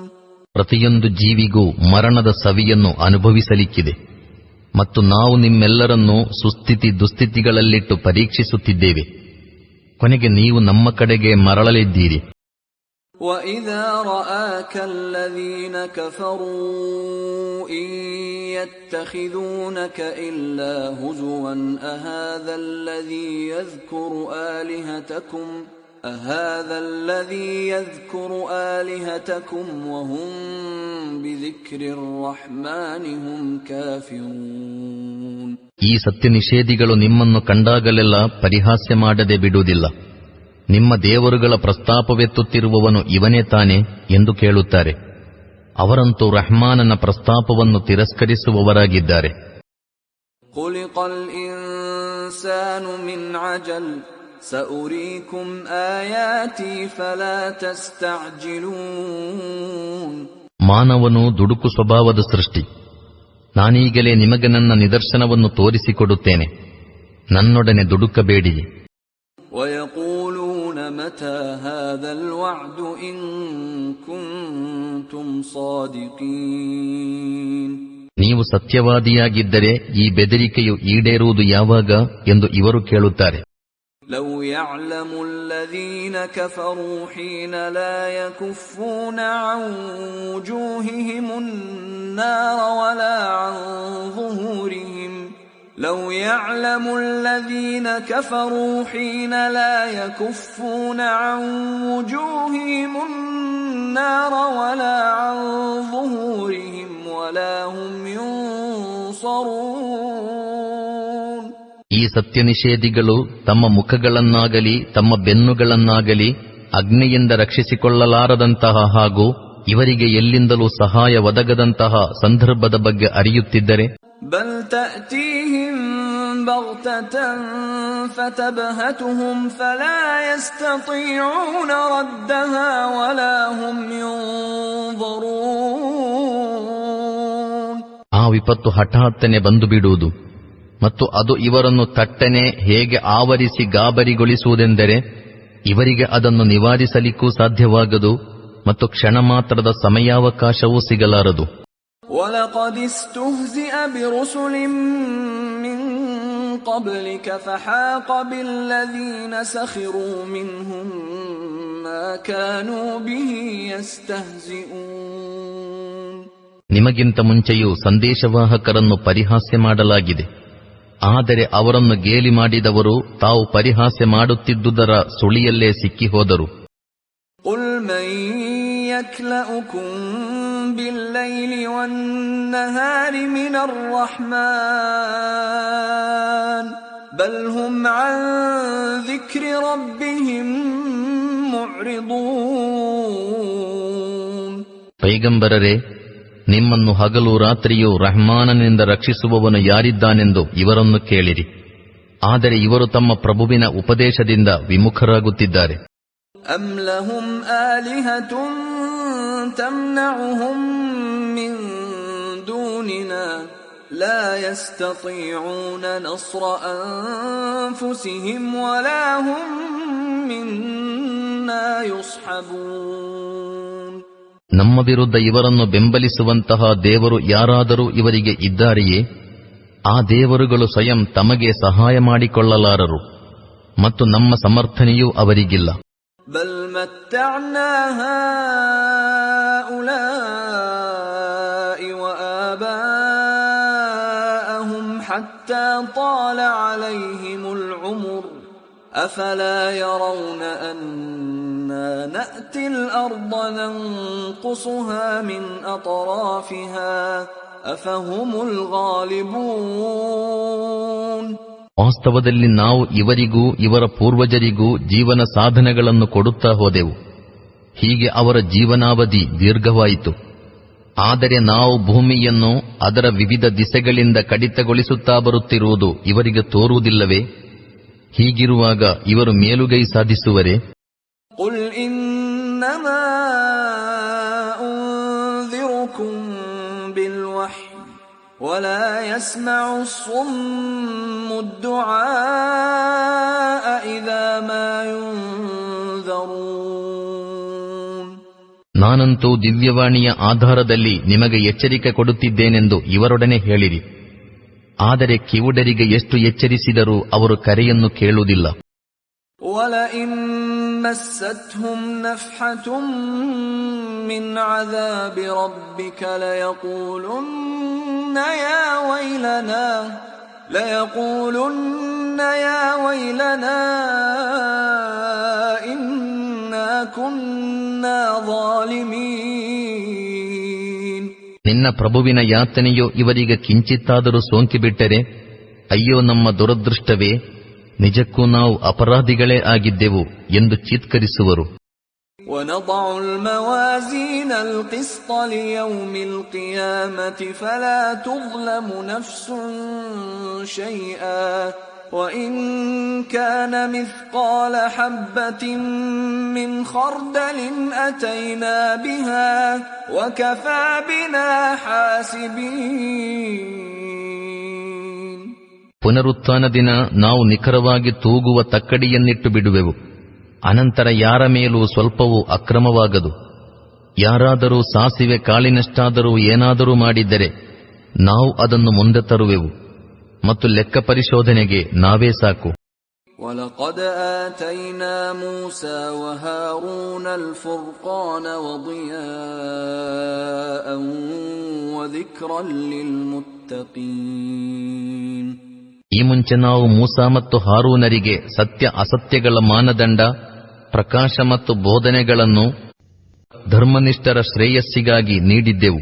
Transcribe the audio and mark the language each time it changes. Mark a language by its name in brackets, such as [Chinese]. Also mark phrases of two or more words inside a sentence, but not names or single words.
[Kannada] ಪ್ರತಿಯೊಂದು ಜೀವಿಗೂ ಮರಣದ ಸವಿಯನ್ನು ಅನುಭವಿಸಲಿಕ್ಕಿದೆ ಮತ್ತು ನಾವು ನಿಮ್ಮೆಲ್ಲರನ್ನೂ ಸುಸ್ಥಿತಿ ದುಸ್ಥಿತಿಗಳಲ್ಲಿಟ್ಟು ಪರೀಕ್ಷಿಸುತ್ತಿದ್ದೇವೆ. ಕೊನೆಗೆ ನೀವು ನಮ್ಮ ಕಡೆಗೆ ಮರಳಲಿದ್ದೀರಿ. [Arabic] وَإِذَا رَآكَ الَّذِينَ كَفَرُوا إِن يَتَّخِذُونَكَ إِلَّا هُزُوًا أَهَذَا الَّذِي يَذْكُرُ آلِهَتَكُمْ أهذا الذي يذكر آلهتكم وهم بذكر الرحمن هم كافرون. [Kannada] ಈ ಸತ್ಯ ನಿಷೇಧಿಗಳು ನಿಮ್ಮನ್ನು ಕಂಡಾಗಲೆಲ್ಲ ಪರಿಹಾಸ್ಯ ಮಾಡದೆ ಬಿಡುವುದಿಲ್ಲ. ನಿಮ್ಮ ದೇವರುಗಳ ಪ್ರಸ್ತಾಪವೆತ್ತುತ್ತಿರುವವನು ಇವನೇ ತಾನೆ ಎಂದು ಕೇಳುತ್ತಾರೆ. ಅವರಂತೂ ರಹ್ಮಾನನ ಪ್ರಸ್ತಾಪವನ್ನು ತಿರಸ್ಕರಿಸುವವರಾಗಿದ್ದಾರೆ. [Arabic] خلق الإنسان من عجل سأريكم آياتي فلا تستعجلون. [Kannada] ಮಾನವನು ದುಡುಕು ಸ್ವಭಾವದ ಸೃಷ್ಟಿ. ನಾನೀಗಲೇ ನಿಮಗೆ ನನ್ನ ನಿದರ್ಶನವನ್ನು ತೋರಿಸಿಕೊಡುತ್ತೇನೆ, ನನ್ನೊಡನೆ ದುಡುಕಬೇಡಿ. [Arabic] ويقولون متى هذا الوعد إن كنتم صادقين. [Kannada] ನೀವು ಸತ್ಯವಾದಿಯಾಗಿದ್ದರೆ ಈ ಬೆದರಿಕೆಯು ಈಡೇರುವುದು ಯಾವಾಗ ಎಂದು ಇವರು ಕೇಳುತ್ತಾರೆ. [Arabic] لو يعلم الذين كفروا حين لا يكفون عن وجوههم النار ولا عن ظهورهم. لو يعلم الذين كفروا حين لا يكفون عن وجوههم النار ولا عن ظهورهم ولا هم ينصرون. [Kannada] ಈ ಸತ್ಯ ನಿಷೇಧಿಗಳು ತಮ್ಮ ಮುಖಗಳನ್ನಾಗಲಿ ತಮ್ಮ ಬೆನ್ನುಗಳನ್ನಾಗಲಿ ಅಗ್ನಿಯಿಂದ ರಕ್ಷಿಸಿಕೊಳ್ಳಲಾರದಂತಹ ಹಾಗೂ ಇವರಿಗೆ ಎಲ್ಲಿಂದಲೂ ಸಹಾಯ ಒದಗದಂತಹ ಸಂದರ್ಭದ ಬಗ್ಗೆ ಅರಿಯುತ್ತಿದ್ದರೆ, [Arabic] بل تأتيهم بغتة فتبهتهم فلا يستطيعون ردها ولا هم ينظرون. [Kannada] ಆ ವಿಪತ್ತು ಹಠಾತ್ತನೆ ಬಂದು ಬಿಡುವುದು ಮತ್ತು ಅದು ಇವರನ್ನು ತಟ್ಟನೆ ಹೇಗೆ ಆವರಿಸಿ ಗಾಬರಿಗೊಳಿಸುವುದೆಂದರೆ ಇವರಿಗೆ ಅದನ್ನು ನಿವಾರಿಸಲಿಕ್ಕೂ ಸಾಧ್ಯವಾಗದು ಮತ್ತು ಕ್ಷಣ ಮಾತ್ರದ ಸಮಯಾವಕಾಶವೂ ಸಿಗಲಾರದು. [Arabic] وَلَقَدِ اسْتُهْزِئَ بِرُسُلٍ مِّن قَبْلِكَ فَحَاقَ بِالَّذِينَ سَخِرُوا مِنْهُم مَّا كَانُوا بِهِ يَسْتَهْزِئُونَ. [Kannada] ನಿಮಗಿಂತ ಮುಂಚೆಯೂ ಸಂದೇಶವಾಹಕರನ್ನು ಪರಿಹಾಸ್ಯ ಮಾಡಲಾಗಿದೆ. ಆದರೆ ಅವರನ್ನು ಗೇಲಿ ಮಾಡಿದವರು ತಾವು ಪರಿಹಾಸ್ಯ ಮಾಡುತ್ತಿದ್ದುದರ ಸುಳಿಯಲ್ಲೇ ಸಿಕ್ಕಿಹೋದರು. [Arabic] قُلْ مَن يَكْلَؤُكُم بِاللَّيْلِ وَالنَّهَارِ مِنَ الرَّحْمَنِ بَلْ هُمْ عَن ذِكْرِ رَبِّهِم مُعْرِضُونَ. [Kannada] ಪೈಗಂಬರರೇ, ನಿಮ್ಮನ್ನು ಹಗಲು ರಾತ್ರಿಯೂ ರಹ್ಮಾನನಿಂದ ರಕ್ಷಿಸುವವನು ಯಾರಿದ್ದಾನೆಂದು ಇವರನ್ನು ಕೇಳಿರಿ. ಆದರೆ ಇವರು ತಮ್ಮ ಪ್ರಭುವಿನ ಉಪದೇಶದಿಂದ ವಿಮುಖರಾಗುತ್ತಿದ್ದಾರೆ. [Arabic] أَمْ لَهُمْ آلِهَةٌ تَمْنَعُهُم مِّن دُونِنَا لَا يَسْتَطِيعُونَ نَصْرَ أَنفُسِهِمْ وَلَا هُم مِّنَّا يُصْحَبُونَ. [Kannada] ನಮ್ಮ ವಿರುದ್ಧ ಇವರನ್ನು ಬೆಂಬಲಿಸುವಂತಹ ದೇವರು ಯಾರಾದರೂ ಇವರಿಗೆ ಇದ್ದಾರೆಯೇ? ಆ ದೇವರುಗಳು ಸ್ವಯಂ ತಮಗೆ ಸಹಾಯ ಮಾಡಿಕೊಳ್ಳಲಾರರು ಮತ್ತು ನಮ್ಮ ಸಮರ್ಥನೆಯೂ ಅವರಿಗಿಲ್ಲ. [Arabic] بل متعنا هؤلاء وآباءهم حتى طال عليهم العمر أفلا يرون أنا نأتي الأرض ننقصها من أطرافها أفهم الغالبون. [Kannada] ವಾಸ್ತವದಲ್ಲಿ ನಾವು ಇವರಿಗೂ ಇವರ ಪೂರ್ವಜರಿಗೂ ಜೀವನ ಸಾಧನಗಳನ್ನು ಕೊಡುತ್ತಾ ಹೋದೆವು. ಹೀಗೆ ಅವರ ಜೀವನಾವಧಿ ದೀರ್ಘವಾಯಿತು. ಆದರೆ ನಾವು ಭೂಮಿಯನ್ನು ಅದರ ವಿವಿಧ ದಿಸೆಗಳಿಂದ ಕಡಿತಗೊಳಿಸುತ್ತಾ ಬರುತ್ತಿರುವುದು ಇವರಿಗೆ ತೋರುವುದಿಲ್ಲವೇ? ಹೀಗಿರುವಾಗ ಇವರು ಮೇಲುಗೈ ಸಾಧಿಸುವರೇ? [Arabic] قُلْ إِنَّمَا أُنذِرُكُم بِالْوَحْيِ وَلَا يَسْمَعُ الصُّمُّ الدُّعَاءَ إِذَا مَا يُنذَرُونَ. [Kannada] ನಾನಂತೂ ದಿವ್ಯವಾಣಿಯ ಆಧಾರದಲ್ಲಿ ನಿಮಗೆ ಎಚ್ಚರಿಕೆ ಕೊಡುತ್ತಿದ್ದೇನೆಂದು ಇವರೊಡನೆ ಹೇಳಿರಿ. ಆದರೆ ಕಿವುಡರಿಗೆ ಎಷ್ಟು ಎಚ್ಚರಿಸಿದರೂ ಅವರು ಕರೆಯನ್ನು ಕೇಳುವುದಿಲ್ಲ. [Arabic] وَلَئِن مَّسَّتْهُمْ نَفْحَةٌ مِّنْ عَذَابِ رَبِّكَ لَيَقُولُنَّ يَا وَيْلَنَا إِنَّا كنا ظالمين. [Kannada] ನಿನ್ನ ಪ್ರಭುವಿನ ಯಾತನೆಯು ಇವರಿಗೆ ಕಿಂಚಿತ್ತಾದರೂ ಸೋಂಕಿಬಿಟ್ಟರೆ, ಅಯ್ಯೋ ನಮ್ಮ ದುರದೃಷ್ಟವೇ, ನಿಜಕ್ಕೂ ನಾವು ಅಪರಾಧಿಗಳೇ ಆಗಿದ್ದೆವು ಎಂದು ಚೀತ್ಕರಿಸುವರು. [Arabic] ونضع الموازين القسط ليوم القيامة فلا تظلم نفس شيئا وإن كان مثقال حبة من خردل أتينا بها وكفى بنا حاسبين. [Kannada] ಪುನರುತ್ಥಾನ ದಿನ ನಾವು ನಿಖರವಾಗಿ ತೂಗುವ ತಕ್ಕಡಿಯನ್ನಿಟ್ಟು ಬಿಡುವೆವು. ಅನಂತರ ಯಾರ ಮೇಲೂ ಸ್ವಲ್ಪವೂ ಅಕ್ರಮವಾಗದು. ಯಾರಾದರೂ ಸಾಸಿವೆ ಕಾಳಿನಷ್ಟಾದರೂ ಏನಾದರೂ ಮಾಡಿದ್ದರೆ ನಾವು ಅದನ್ನು ಮುಂದೆ ತರುವೆವು, ಮತ್ತು ಲೆಕ್ಕ ಪರಿಶೋಧನೆಗೆ ನಾವೇ ಸಾಕು. [Arabic] وَلَقَدْ آتَيْنَا مُوسَى وَهَارُونَ الْفُرْقَانَ وَضِيَاءً وَذِكْرًا لِلْمُتَّقِينَ. [Kannada] ಈ ಮುಂಚೆ ನಾವು ಮೂಸಾ ಮತ್ತು ಹಾರೂನರಿಗೆ ಸತ್ಯ ಅಸತ್ಯಗಳ ಮಾನದಂಡ, ಪ್ರಕಾಶ ಮತ್ತು ಬೋಧನೆಗಳನ್ನು ಧರ್ಮನಿಷ್ಠರ ಶ್ರೇಯಸ್ಸಿಗಾಗಿ ನೀಡಿದ್ದೆವು.